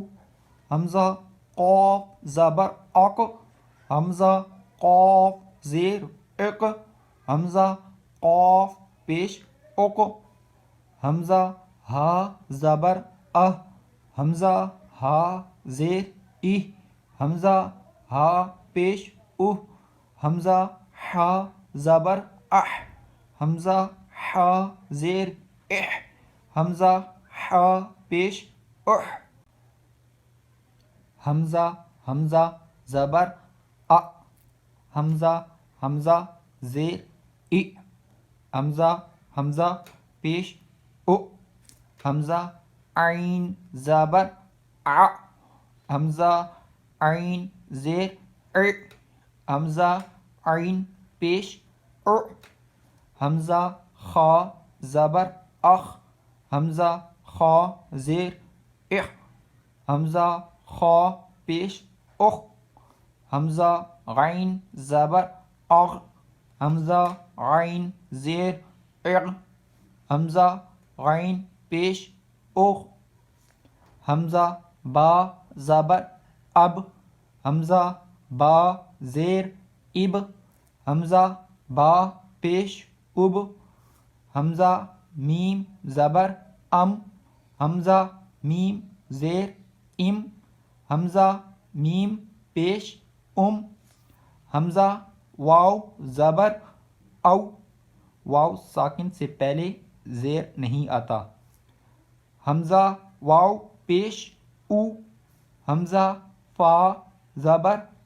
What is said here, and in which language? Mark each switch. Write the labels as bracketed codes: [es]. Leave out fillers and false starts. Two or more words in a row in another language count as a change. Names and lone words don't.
[ur] حمزہ قاف زبر اک، حمزہ قاف زیر اک، حمزہ قاف پیش اک، حمزہ ہا زبر اہ، حمزہ ہا زیر ای، حمزہ ہا پیش اوہ، حمزہ ہا زبر اح، حمزہ ہا زیر اح، حمزہ ہا پیش اح، حمزہ حمزہ زبر ا، حمزہ حمزہ زیر ای، حمزہ حمزہ پیش او، حمزہ عین زبر ع، حمزہ عین زیر ع، حمزہ عین پیش ع، حمزہ خا زبر اخ، حمزہ خا زیر اخ، حمزہ خا پیش اخ، حمزہ غین زبر اغ، حمزہ غین زیر اغ، حمزہ غین پیش اغ، حمزہ با زبر اب، حمزہ با زیر اب، حمزہ با پیش اب، حمزہ میم زبر ام، حمزہ میم زیر ام، حمزہ میم پیش ام، حمزہ واو زبر او، واو ساکن سے پہلے زیر نہیں آتا، حمزہ واو پیش او، حمزہ فا زبر